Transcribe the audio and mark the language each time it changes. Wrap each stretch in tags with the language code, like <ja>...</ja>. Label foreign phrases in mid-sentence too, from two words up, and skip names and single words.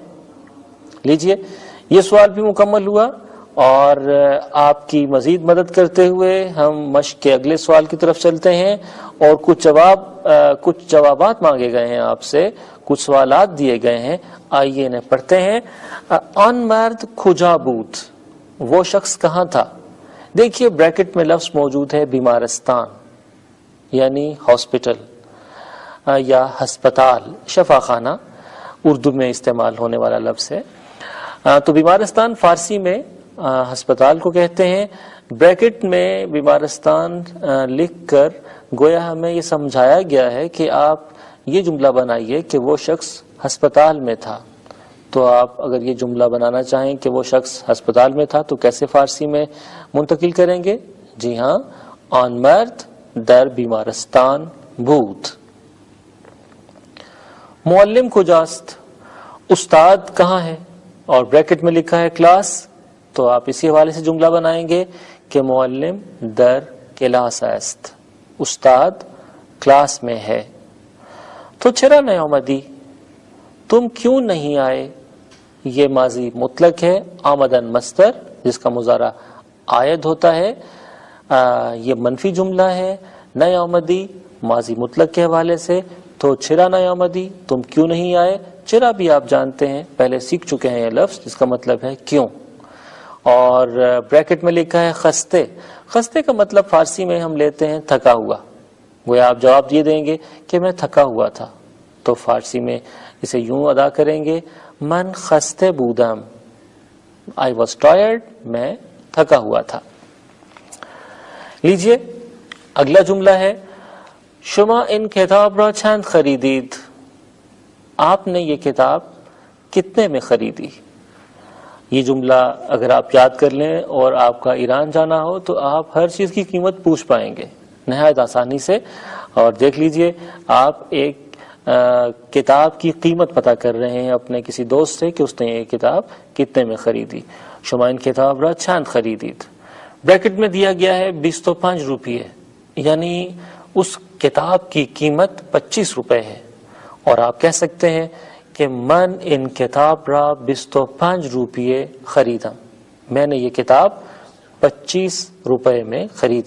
<ur>لیجئے یہ سوال بھی مکمل ہوا، اور آپ کی مزید مدد کرتے ہوئے ہم مشق کے اگلے سوال کی طرف چلتے ہیں. اور کچھ جوابات مانگے گئے ہیں آپ سے، کچھ سوالات دیے گئے ہیں. آئیے انہیں پڑھتے ہیں.</ur> <fa>آن مرد کجا بود،</fa> <ur>وہ شخص کہاں تھا. دیکھیے بریکٹ میں لفظ موجود ہے بیمارستان، یعنی ہاسپٹل یا ہسپتال، شفا خانہ اردو میں استعمال ہونے والا لفظ ہے. تو بیمارستان فارسی میں ہسپتال کو کہتے ہیں. بریکٹ میں بیمارستان لکھ کر گویا ہمیں یہ سمجھایا گیا ہے کہ آپ یہ جملہ بنائیے کہ وہ شخص ہسپتال میں تھا. تو آپ اگر یہ جملہ بنانا چاہیں کہ وہ شخص ہسپتال میں تھا تو کیسے فارسی میں منتقل کریں گے؟ جی ہاں،</ur> <fa>آن مرد در بیمارستان بود. معلم کجاست،</fa> <ur>استاد کہاں ہے، اور بریکٹ میں لکھا ہے کلاس. تو آپ اسی حوالے سے جملہ بنائیں گے کہ</ur> <fa>معلم در کلاس است،</fa> <ur>استاد کلاس میں ہے.</ur> <fa>تو چرا نیامدی،</fa> <ur>تم کیوں نہیں آئے. یہ ماضی مطلق ہے، آمدن مصدر جس کا مضارع عائد ہوتا ہے. یہ منفی جملہ ہے. نیامدی ماضی مطلق کے حوالے سے،</ur> <fa>تو چرا نیامدی،</fa> <ur>تم کیوں نہیں آئے. چرا بھی آپ جانتے ہیں، پہلے سیکھ چکے ہیں یہ لفظ جس کا مطلب ہے کیوں. اور بریکٹ میں لکھا ہے خستے. خستے کا مطلب فارسی میں ہم لیتے ہیں تھکا ہوا. وہ آپ جواب یہ دیں گے کہ میں تھکا ہوا تھا، تو فارسی میں اسے یوں ادا کریں گے</ur> <fa>من خستے بودم،</fa> <en>I was tired،</en> <ur>میں تھکا ہوا تھا. لیجئے اگلا جملہ ہے</ur> <fa>شما ان کتاب را چند خریدید.</fa> <ur>آپ نے یہ کتاب کتنے میں خریدی. یہ جملہ اگر آپ یاد کر لیں اور آپ کا ایران جانا ہو تو آپ ہر چیز کی قیمت پوچھ پائیں گے نہایت آسانی سے. اور دیکھ لیجئے آپ ایک کتاب کی قیمت پتہ کر رہے ہیں اپنے کسی دوست سے کہ اس نے یہ کتاب کتنے میں خریدی.</ur> <fa>شما ان کتاب را چند خریدید.</fa> <ur>بریکٹ میں دیا گیا ہے 25 روپیے، یعنی اس کتاب کی قیمت 25 روپے ہے. اور آپ کہہ سکتے ہیں کہ</ur> <fa>من ان کتاب را 25 روپیے خریدم،</fa> <ur>میں نے یہ کتاب 25 روپے میں خریدی.</ur>